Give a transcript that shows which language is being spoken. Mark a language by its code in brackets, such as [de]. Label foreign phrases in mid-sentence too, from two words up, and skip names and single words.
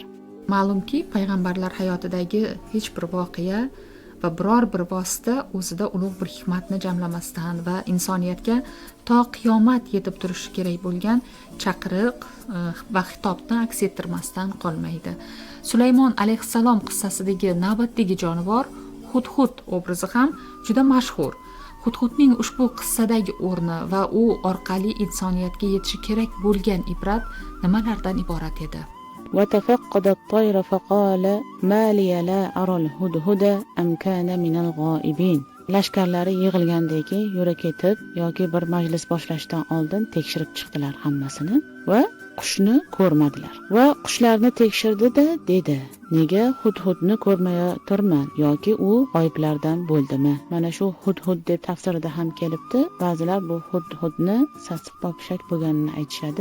[uz] Ma'lumki, payg'ambarlar hayotidagi hech bir voqea va biror bir vosita o'zida ulug' bir hikmatni jamlamasdan va insoniyatga to qiyomat yetib turishi kerak bo'lgan chaqiriq va xitobni aks ettirmasdan qolmaydi. Sulaymon alayhissalom qissasidagi navbatdagi jonivor Hudhud obrazi ham juda mashhur. Hudhudning ushbu qissadagi o'rni va u orqali insoniyatga yetishi kerak bo'lgan ibrat nimalardan iborat edi? [ar] وتفقد الطير فقال ما لي لا أرى الهدهد أم كان من الغائبين. [uz] Lashkarlari yig'ilgandan keyin yura ketib yoki bir majlis boshlashdan oldin tekshirib chiqdilar hammasini va qushni ko'rmadilar. Va qushlarni tekshirdi-da dedi: "Nega Hudhudni ko'rmayotirman yoki u g'oyiblardan bo'ldimi?" Mana shu Hudhud deb tafsirida ham kelibdi. Ba'zilar bu Hudhudni sassiq popshak bo'lganini aytishadi.